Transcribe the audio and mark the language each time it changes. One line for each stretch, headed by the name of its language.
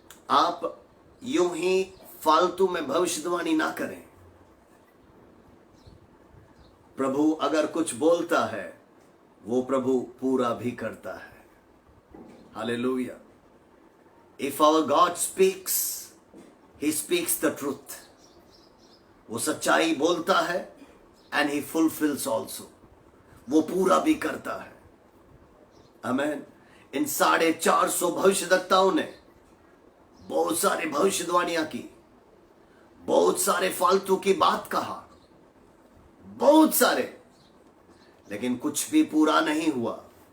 Hindi: आप यूं ही फालतू में भविष्यवाणी ना करें। प्रभु अगर कुछ बोलता है वो प्रभु पूरा भी करता है। Hallelujah.
English: If our God speaks, He speaks the truth.
Hindi: वो सच्चाई बोलता है
English: and He fulfills also.
Hindi: वो पूरा भी करता है। आमेन। इन 450 भविष्यवक्ताओं ने बहुत सारे भविष्यवाणियां की, बहुत सारे फालतू की बात कहा, बहुत सारे, लेकिन कुछ भी पूरा नहीं हुआ।